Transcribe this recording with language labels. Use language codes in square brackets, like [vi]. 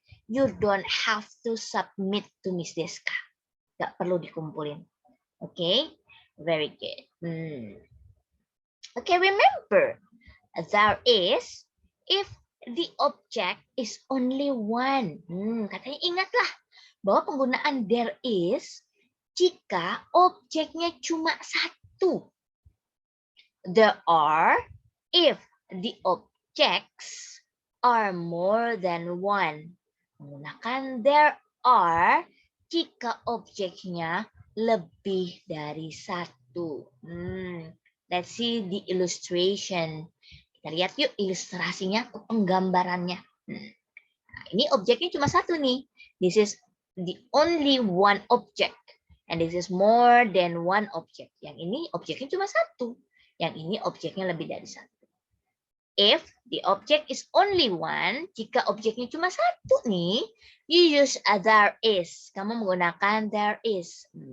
[en] You don't have to submit to Miss Deska. [id] Gak perlu dikumpulin. Okay? [en] Very good. Okay, remember. There is if the object is only one. [id] Katanya ingatlah bahwa penggunaan there is jika objeknya cuma satu. [en] There are if the objects are more than one. [id] Menggunakan there are jika objeknya lebih dari satu. [en] Let's see the illustration. [id] Kita lihat yuk ilustrasinya, penggambarannya. Nah, ini objeknya cuma satu nih. [en] This is the only one object. And this is more than one object. [id] Yang ini objeknya cuma satu. Yang ini objeknya lebih dari satu. [en] If the object is only one, [id] jika objeknya cuma satu nih, [en] you use there is. [id] Kamu menggunakan there is.